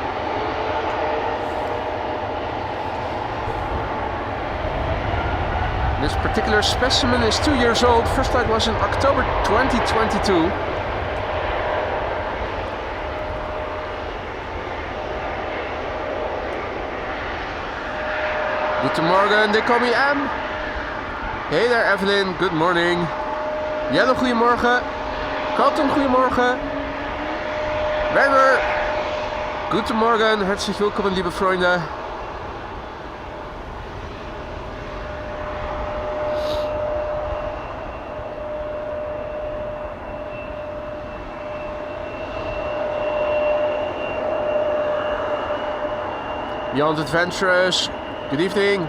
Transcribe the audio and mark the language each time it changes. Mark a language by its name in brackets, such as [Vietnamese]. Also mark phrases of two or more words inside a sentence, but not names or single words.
[English] This particular specimen is 2 years old. First flight was in October 2022. [German] Guten Morgen, [English] they call me Am. Hey there Evelyn, good morning. [Dutch] Jelle, goedemorgen. Carlton, goedemorgen. [German] Werner, guten Morgen, herzlich willkommen liebe Freunde. [English] Beyond Adventurous, good evening.